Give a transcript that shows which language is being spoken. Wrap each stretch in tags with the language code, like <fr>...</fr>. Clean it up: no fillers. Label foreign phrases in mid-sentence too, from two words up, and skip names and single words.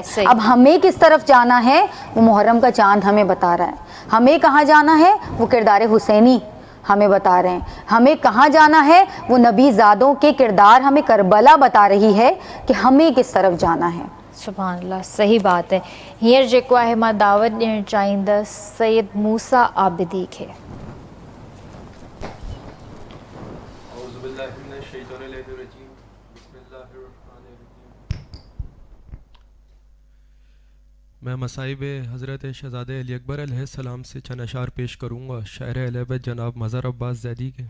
<ur>اب ہمیں کس طرف جانا ہے وہ محرم کا چاند ہمیں بتا رہا ہے، ہمیں کہاں جانا ہے وہ کردار حسینی ہمیں بتا رہے ہیں، ہمیں کہاں جانا ہے وہ نبی زادوں کے کردار ہمیں کربلا بتا رہی ہے کہ ہمیں کس طرف جانا ہے۔ سبحان اللہ، صحیح بات ہے۔</ur> <sd>ہیر जेको आहे मां दावत ॾियणु चाहींदसि सैयद मूसा आबिदी खे।</sd> <ur>میں مصائب حضرت شہزادہ علی اکبر علیہ السلام سے چند اشعار پیش کروں گا، شاعر اہل بیت جناب مظہر عباس زیدی کے۔</ur>